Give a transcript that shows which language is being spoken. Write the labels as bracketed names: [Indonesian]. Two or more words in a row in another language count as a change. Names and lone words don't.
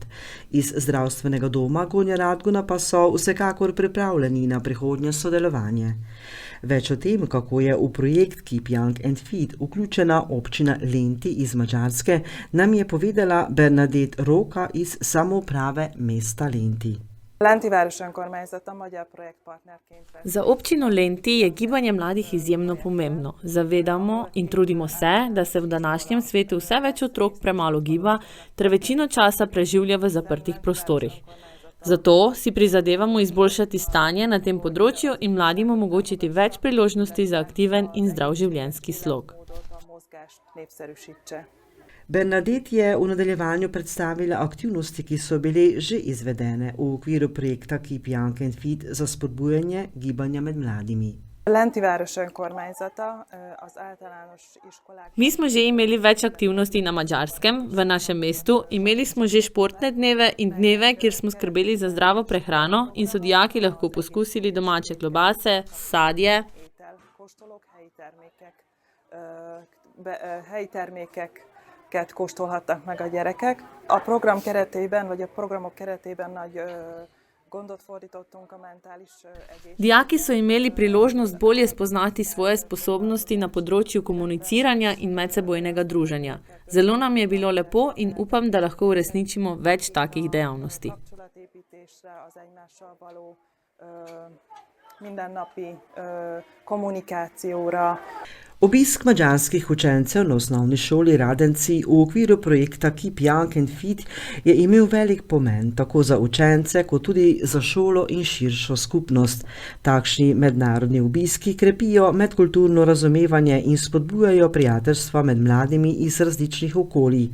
[Slovenian] Iz zdravstvenega doma Gornja Radgona pa so vsekakor pripravljeni na prihodnje sodelovanje. Več o tem, kako je v projekt Keep Young and Fit vključena občina Lenti iz Madžarske, nam je povedala Bernadett Róka iz samouprave mesta Lenti. [Hungarian] Lenti város önkormányzata magyar projektpartnerként. [Slovenian] Za občino Lenti je gibanje mladih izjemno pomembno. Zavedamo in trudimo se, da se v današnjem svetu vse več otrok premalo giba ter večino časa preživlja v zaprtih prostorih. Zato si prizadevamo izboljšati stanje na tem področju in mladim omogočiti več priložnosti za aktiven in zdrav življenjski slog. Bernadett je v nadaljevanju predstavila aktivnosti, ki so bile že izvedene v okviru projekta Keep Young and Fit za spodbujanje gibanja med mladimi. [Hungarian] Lenti város önkormányzata az általános iskolák. [Slovenian] Mi smo že imeli več aktivnosti na Madžarskem, v našem mestu. Imeli smo že športne dneve in dneve, kjer smo skrbeli za zdravo prehrano in so dijaki lahko poskusili domače klobase, sadje. [Hungarian] Kóstolók, helyi termékeket kóstolhattak meg a gyerekek. A program keretében, vagy a programok keretében nagy gondot fordítottunk a mentális egészségre. [Slovenian] Dijaki so imeli priložnost bolje spoznati svoje sposobnosti na področju komuniciranja in medsebojnega druženja. Zelo nam je bilo lepo in upam, da lahko uresničimo več takih dejavnosti. [Hungarian] Kapcsolatépítésre, az egymással való mindennapi kommunikációra. [Slovenian] Obisk madžarskih učencev na osnovni šoli Radenci v okviru projekta Keep Young and Fit je imel velik pomen tako za učence kot tudi za šolo in širšo skupnost. Takšni mednarodni obiski krepijo medkulturno razumevanje in spodbujajo prijateljstva med mladimi iz različnih okolij.